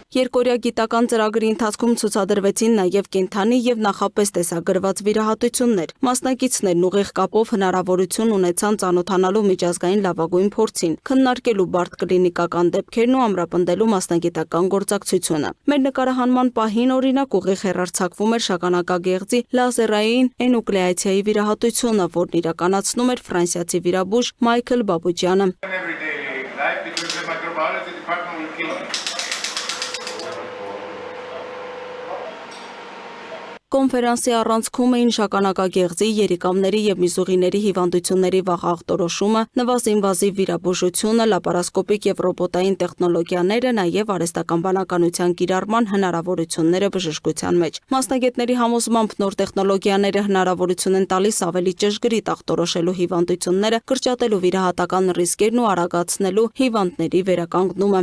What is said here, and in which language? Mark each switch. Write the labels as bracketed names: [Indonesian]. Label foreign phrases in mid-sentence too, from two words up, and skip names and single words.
[Armenian] Երկօրյա գիտական ծրագրի ընթացքում ցուցադրվեցին նաև կենդանի եւ նախապես տեսագրված վիրահատություններ։ Մասնակիցներն ուղիղ կապով հնարավորություն ունեցան ծանոթանալու միջազգային լավագույն փորձին, քննարկելու բարդ կլինիկական դեպքերն ու ամրապնդելու մասնագիտական գործակցությունը։ Մեր նկարահանման պահին օրինակ ուղիղ հեռարձակվում էր Շագանակագեղձի լազերային էնուկլեացիայի վիրահատությունը, որն իրականացնում էր ֆրանսիացի վիրաբույժ Մայքլ Բաբուջյանը։ [English] Life because the microbiology department will kill me. [Armenian] Կոնֆերանսի առանցքում էին Շագանակագեղձի, երիկամների եւ միզուղիների հիվանդությունների վաղ ախտորոշումը, նվազինվազիվ վիրաբուժությունը, լապարասկոպիկ եւ ռոբոտային տեխնոլոգիաները, նաեւ արհեստական բանականության կիրառման հնարավորությունները բժշկության մեջ։ Մասնագետների համոզմամբ նոր տեխնոլոգիաները հնարավորություն են տալիս ավելի ճշգրիտ ախտորոշելու հիվանդությունները, կրճատելու վիրահատական ռիսկերն ու արագացնելու հիվանդների վերականգնումը։